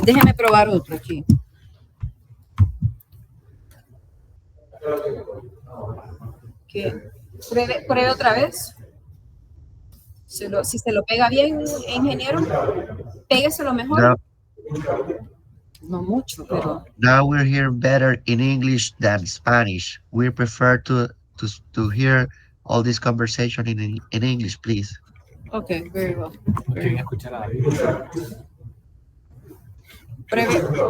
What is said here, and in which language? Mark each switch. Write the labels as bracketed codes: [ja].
[es] Déjeme probar otro aquí. ¿Qué? Pruebe otra vez. Si se lo pega bien, ingeniero, pégueselo mejor. [en] Now, [es] No mucho, pero [en] now we're hearing better in English than Spanish. We prefer to hear all this conversation in English, please. okay, very well. [es] No quieren escuchar a David.